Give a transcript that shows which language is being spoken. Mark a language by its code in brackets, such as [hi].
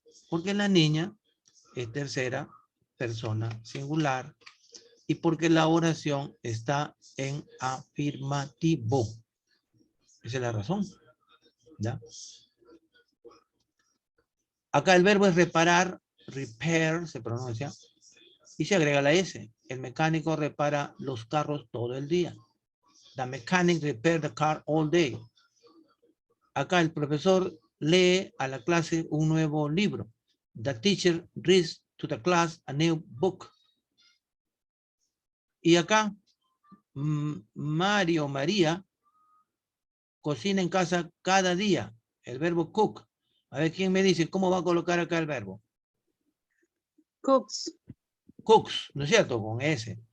[es] Porque la niña es tercera persona singular y porque la oración está en afirmativo. Esa es la razón. ¿Ya? Acá el verbo es reparar, repair se pronuncia, y se agrega la S. El mecánico repara los carros todo el día. [en] The mechanic repair the car all day. [es] Acá el profesor lee a la clase un nuevo libro. [en] The teacher reads to the class a new book. [es] Y acá, Mario, María, cocina en casa cada día. El verbo cook. A ver, ¿quién me dice cómo va a colocar acá el verbo? [en] Cooks. [es] Cooks, ¿no es cierto? Con S.